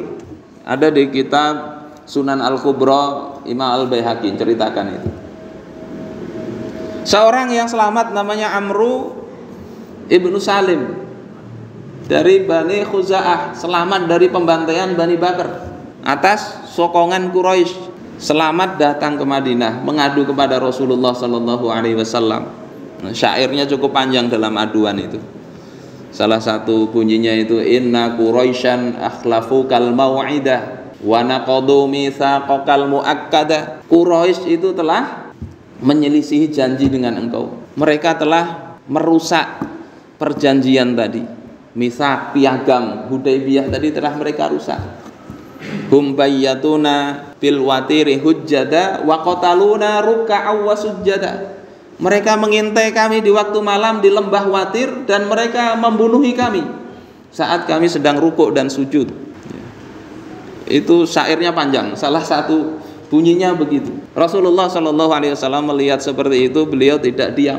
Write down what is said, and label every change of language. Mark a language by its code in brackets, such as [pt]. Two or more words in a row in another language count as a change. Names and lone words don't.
[id] Ada di kitab Sunan Al-Kubra Imam Al-Baihaqi ceritakan itu. Seorang yang selamat namanya Amru ibnu Salim dari Bani Khuza'ah, selamat dari pembantaian Bani Bakr atas sokongan Quraisy. Selamat datang ke Madinah mengadu kepada Rasulullah [ar] صلى الله عليه وسلم. [id] Syairnya cukup panjang dalam aduan itu. Salah satu bunyinya itu [ar] إن قريشا أخلفوك الموعد ونقضوا ميثاقك المؤكدا. [id] Quraisy itu telah menyelisihi janji dengan engkau. Mereka telah merusak perjanjian tadi. Mitsaq, piagam Hudaybiyah tadi telah mereka rusak. [ar] هم بيتونا بالوتير هجدا وقتلونا ركعا وسجدا. [id] Mereka mengintai kami di waktu malam di lembah Watir dan mereka membunuhi kami saat kami sedang rukuk dan sujud. Itu syairnya panjang, salah satu bunyinya begitu. Rasulullah [ar] صلى الله عليه وسلم [id] melihat seperti itu, beliau tidak diam.